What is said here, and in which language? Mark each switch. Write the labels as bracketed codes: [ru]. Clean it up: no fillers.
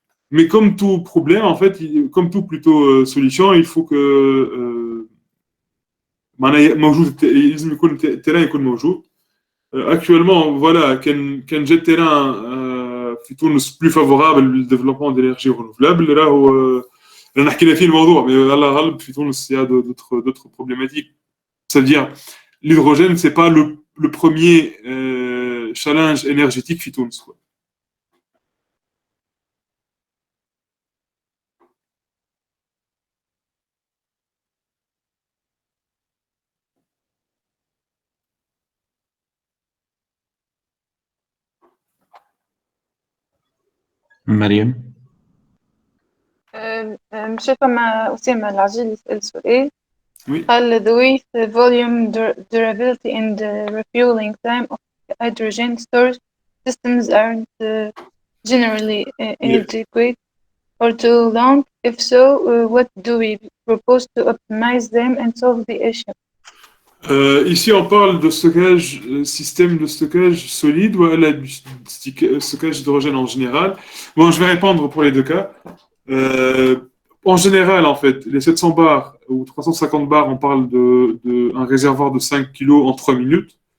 [fr] Mais comme tout problème, en fait, comme tout plutôt solution, il faut que terrain [ar] يكون موجود. [fr] Actuellement, voilà, كان جا terrain في تونس plus favorable للديفلوبمون d'énergie renouvelable. [ar] راهو نحكي فيه الموضوع, mais الله غالب في تونس [fr] il y a d'autres problématiques. C'est-à-dire, l'hydrogène, c'est pas le premier challenge énergétique [ar] في تونس, [fr] quoi. [ar] مريم شايفة مع أسامة العجيل يسأل سؤال. [fr] Oui. [ar] قال [en] the weight, volume, durability and refueling time of hydrogen storage systems aren't generally inadequate or too long. If so, what do we propose to optimize them and solve the issue? [fr] Ici, on parle de stockage, système de stockage solide ou stockage d'hydrogène en général. Bon, je vais répondre pour les deux cas. En général, en fait, les 700 bars ou 350 bars, on parle d'un réservoir de 5 kg en 3 minutes.